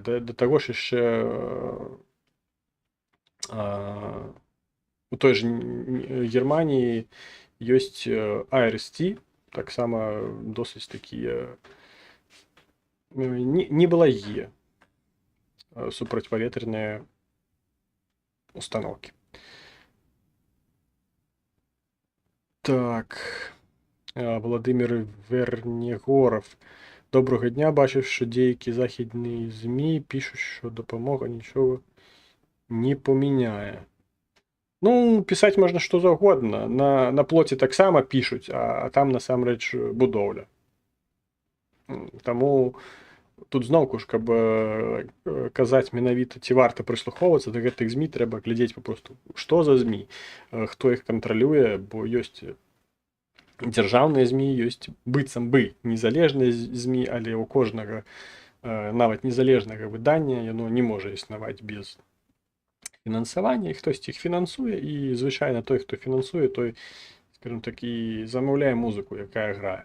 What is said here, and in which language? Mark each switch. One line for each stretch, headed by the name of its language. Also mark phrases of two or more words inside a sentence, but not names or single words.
Belarusian: Да таго ж яшчэ у той же Германіі ёсць ARST, таксама досыць такія неблагія супрацьпаветраныя установкі.
Ukrainian: Так, Владимир Вернегоров. Доброго дня. Бачив, що деякі західні ЗМІ пишуть, що допомога нічого не поміняє. Ну, писать можна що завгодно. На плоті так само пишуть, а там
Belarusian: насамрэч будоўля. Таму тут зноўку ж, каб казаць менавіта, ці варта прыслухоўвацца да гэтых ЗМІ, трэба глядзець папросту, што за ЗМІ, хто іх кантралюе, бо ёсць дзяржаўныя ЗМІ, ёсць быццам бы незалежныя ЗМІ, але ў кожнага нават незалежнага выдання яно не можа існаваць без фінансавання, і хтосьці іх фінансуе, і звычайна той, хто фінансуе, той, скажем так, і замаўляе музыку, якая грае.